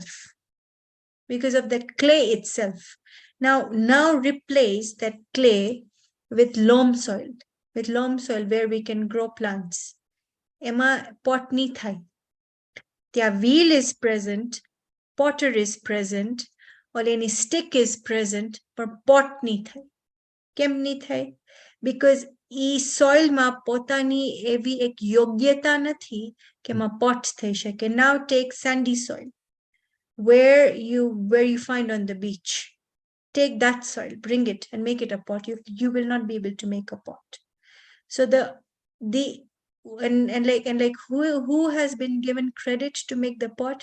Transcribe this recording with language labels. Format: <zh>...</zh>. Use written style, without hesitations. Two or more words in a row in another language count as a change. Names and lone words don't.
<en>Because of that clay itself. Now replace that clay with loam soil, where we can grow plants.</en> <gu>એમાં પોટ નઈ થાય.</gu> <en>The wheel is present, potter is present, or any stick is present, but</en> <gu>પોટ નઈ થાય. કેમ નઈ થાય? because ઈ સોઇલમાં પોતાની એવી એક યોગ્યતા નથી કે એમાં પોટ થઈ શકે.</gu> <en>Now take sandy soil where you find on the beach. Take that soil, bring it and make it a pot. You will not be able to make a pot. So who has been given credit to make the pot?</en>